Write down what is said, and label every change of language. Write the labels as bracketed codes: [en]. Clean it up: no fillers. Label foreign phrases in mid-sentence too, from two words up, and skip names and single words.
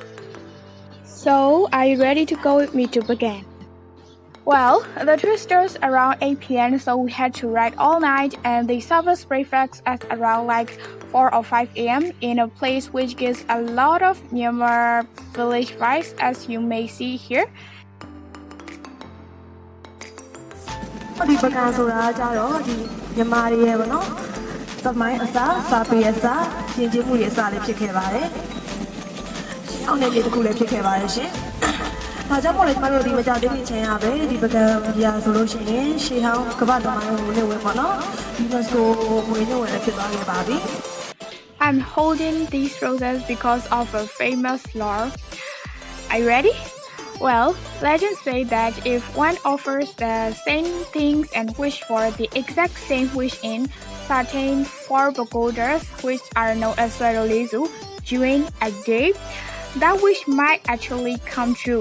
[en] So, are you ready to go with me to Bagan? Well, the trip starts around 8 p.m. so we had to ride all night and they serve us breakfast at around like 4 or 5 a.m. in a place which gives a lot of Myanmar village vibes as you may see here. [my] ဒီပကံဆိုတာကြတော့ဒီမြန်မာတွေရဲ့ပေါ့နော်သမိုင်းအစားစာပေအစားယဉ်ကျေးမှုတွေအစားလေးဖြစ်ခဲ့ပါတယ်။အောက်နယ်မြေတစ်ခုလည်းဖြစ်ခဲ့ပါတယ်ရှင်။ဒါကြောင့်မို့လဲကျမတို့ဒီမကြသေးခင်ချိန်ရပဲဒီပကံရာဆိုလို့ရှိရင်ရှေးဟောင်းကမ္ဘာသမိုင်းကိုလည်းဝင်ပေါ့နော်။ UNESCO ငွေနဲ့ဝင်လည်းဖြစ်သွားခဲ့ပါပြီ။ [en] I'm holding these roses because of a famous lore. Are you ready? Well, legends say that if one offers the same things and wish for the exact same wish in certain four pagodas, which are known as Lizu, during a day, that wish might actually come true.